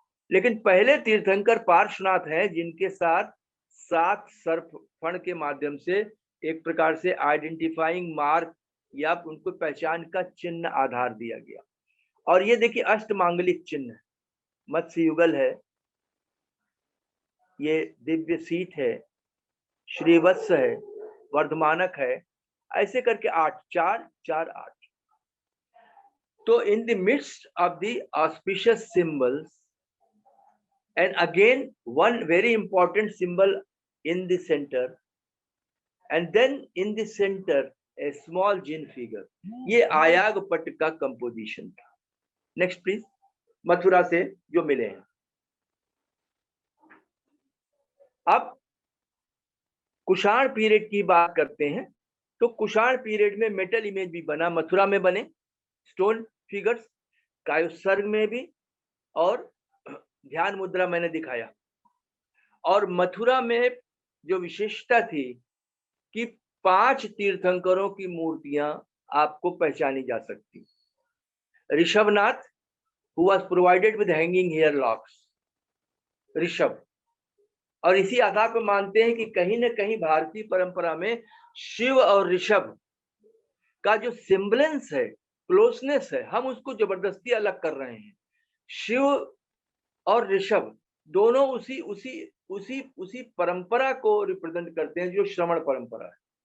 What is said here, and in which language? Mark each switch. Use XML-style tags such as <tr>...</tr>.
<hi>लेकिन पहले तीर्थंकर पार्श्वनाथ हैं, जिनके साथ 7 सर्प फण के माध्यम से एक प्रकार से आइडेंटिफाइंग मार्क या उनको पहचान का चिन्ह आधार दिया गया। और ये देखिए अष्टमांगलिक चिन्ह, मत्स्य युगल है, ये दिव्य सीट है, श्रीवत्स है, वर्धमानक है, ऐसे करके 8, 4, 4, 8।</hi> <en>तो in the midst of the auspicious symbols, and again one very important symbol in the center, and then in the center a small jinn figure,</en> <hi>ये आयाग पट का कंपोजिशन था। नेक्स्ट प्लीज, मथुरा से जो मिले हैं। अब कुषाण पीरियड की बात करते हैं, तो कुषाण पीरियड में मेटल इमेज भी बना, मथुरा में बने स्टोन फिगर्स, कायुसर्ग में भी, और ध्यान मुद्रा मैंने दिखाया। और मथुरा में जो विशेषता थी कि 5 तीर्थंकरों की मूर्तियां आपको पहचानी जा सकती।</hi> <en>Rishabhanatha, who was provided with hanging hair locks, Rishabh.</en> <hi>और इसी आधार पर मानते हैं कि कहीं न कहीं भारतीय परंपरा में शिव और ऋषभ का जो सिम्बलेंस है, क्लोजनेस है, हम उसको जबरदस्ती अलग कर रहे हैं। शिव और ऋषभ दोनों उसी परंपरा को रिप्रेजेंट करते हैं, जो श्रवण परंपरा है।</hi>